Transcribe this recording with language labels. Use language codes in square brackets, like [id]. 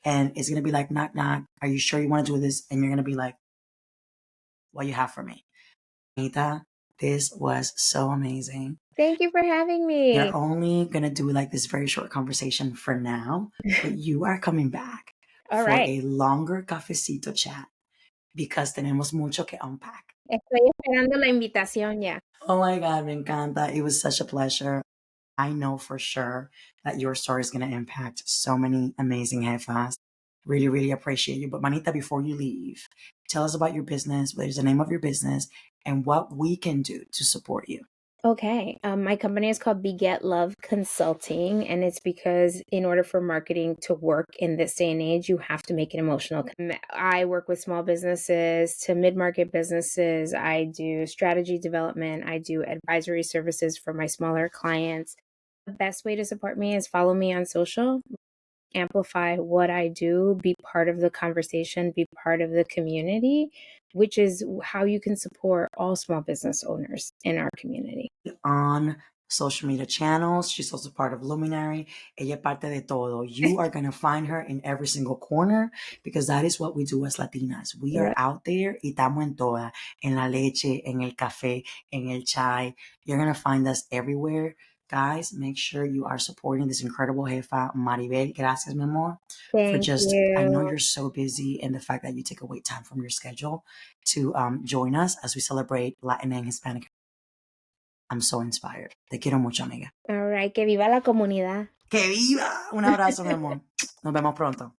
[en] And it's gonna be like, knock knock. Are you sure you want to do this? And you're gonna be like, what you have for me, Anita? This was so amazing. Thank you for having We me. are only gonna do like this very short conversation for now, but you are coming back All for right. a longer cafecito chat because [es] tenemos mucho que [en] unpack. [es] Estoy esperando la invitación ya. [en] Oh my God, [es] me encanta. [en] It was such a pleasure. I know for sure that your story is going to impact so many amazing jefas. Really, really appreciate you. But Manita, before you leave, tell us about your business, what is the name of your business, and what we can do to support you. Okay. My company is called Beget Love Consulting, and it's because in order for marketing to work in this day and age, you have to make it emotional. I work with small businesses to mid-market businesses. I do strategy development. I do advisory services for my smaller clients. The best way to support me is follow me on social, amplify what I do, be part of the conversation, be part of the community, which is how you can support all small business owners in our community. On social media channels, she's also part of Luminary. [es] Ella es parte de todo. [en] You are going to find her in every single corner because that is what we do as Latinas. We are out there [es] y estamos en toda, en la leche, en el café, en el chai. [en] You're going to find us everywhere. Guys, make sure you are supporting this incredible jefa, Maribel. [es] Gracias, mi amor. [en] Thank I know you. you're so busy, and the fact that you take away time from your schedule to join us as we celebrate Latin and Hispanic. I'm so inspired. [es] Te quiero mucho, amiga. [en] All right, [es] que viva la comunidad. ¡Que viva! Un abrazo, mi amor. Nos vemos pronto.